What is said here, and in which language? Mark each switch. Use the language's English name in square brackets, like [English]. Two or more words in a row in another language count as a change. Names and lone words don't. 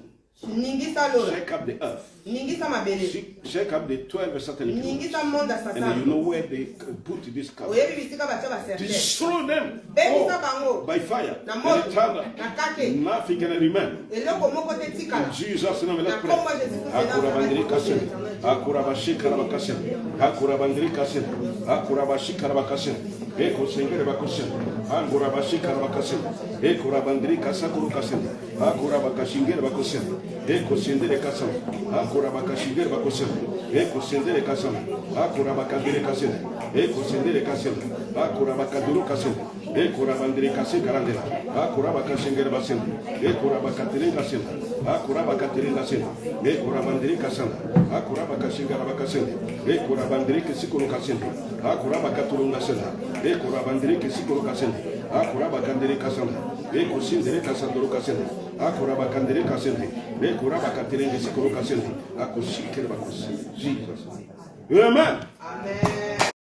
[English] Shake up the earth. Shake up the 12 satanic kingdoms. And you know where they put this cover. Destroy them all by fire. And nothing can remain. In Jesus' name, let's pray. Akura bandiri kasem. Akura bashikara bakasem. Akura bandiri kasem. Akura bashikara bakasem. Eko sengere bakasem. Akura bashikara bakasem. Ekura bandiri kasakuru kasem. Akura bakashingere bakasem. Eko sendere kasem. Akura bakashingere bakasem. Eko sendere kasem. Akura bakandire kasem. Eko sendere kasem. Akura bakaduru kasem. Ekura bandiri kasem karandela. Akura bakashingere basem. Ekura bakatire kasem. Akura bakatire kasem. Ekura bandiri kasem. Akura bakashingere bakasem. Ekura bandiri kesikuru kasem. Akura bakaturu kasem. Ekura bandiri kesikuru kasem. Akura bakandire kasem. Eko sendere kasanduru kasem. Akura bakandire kasem. Ekura bakatire kesikuru kasem. Akushikere bakasem. Jesus. Amen. Amen.